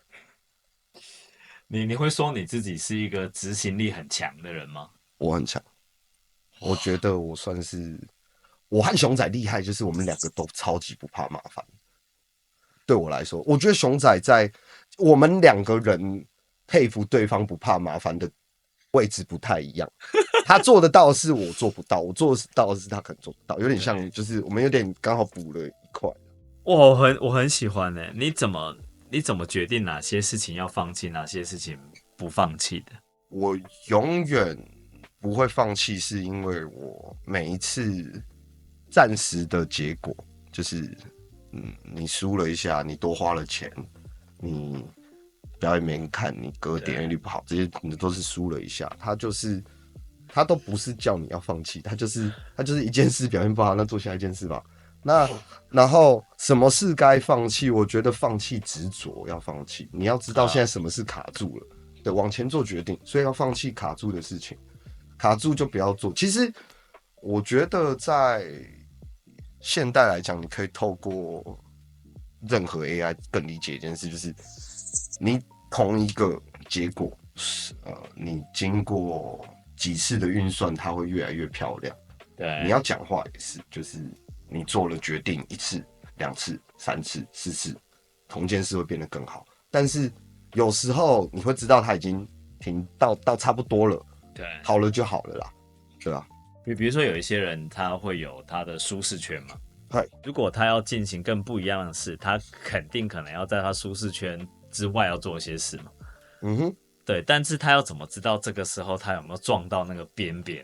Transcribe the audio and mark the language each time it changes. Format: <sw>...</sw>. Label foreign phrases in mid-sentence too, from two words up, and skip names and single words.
<zh>你會說你自己是一個執行力很強的人嗎？我很強。我覺得我算是，我和熊仔厲害，就是我們兩個都超級不怕麻煩。對我來說，我覺得熊仔在我們兩個人佩服對方不怕麻煩的位置不太一樣。他做得到的是我做不到，我做得到的是他可能做不到，有點像，就是我們有點剛好補了一塊。我很喜歡欸，你怎麼決定哪些事情要放棄，哪些事情不放棄的？我永遠不會放棄，是因為我每一次暫時的結果就是，你輸了一下，你多花了錢，你表演沒人看，你歌點閱率不好，這些你都是輸了一下。他都不是叫你要放棄，他就是一件事表現不好，那做下一件事吧。那然後什麼事該放棄？我覺得放棄執着要放棄，你要知道現在什麼事卡住了，對，往前做決定，所以要放棄卡住的事情。卡住就不要做。其實我覺得在現代來講，你可以透過任何 AI 更理解一件事，就是你同一個結果，你經過幾次的運算，它會越來越漂亮。對，你要講話也是，就是你做了決定1次、2次、3次、4次，同件事會變得更好。但是有時候你會知道它已經停到差不多了。对，好了就好了啦，对吧？比如說有一些人他會有他的舒適圈嘛，如果他要進行更不一樣的事，他肯定可能要在他舒適圈之外要做一些事嘛。对，但是他要怎麼知道這個時候他有沒有撞到那個邊邊？</zh>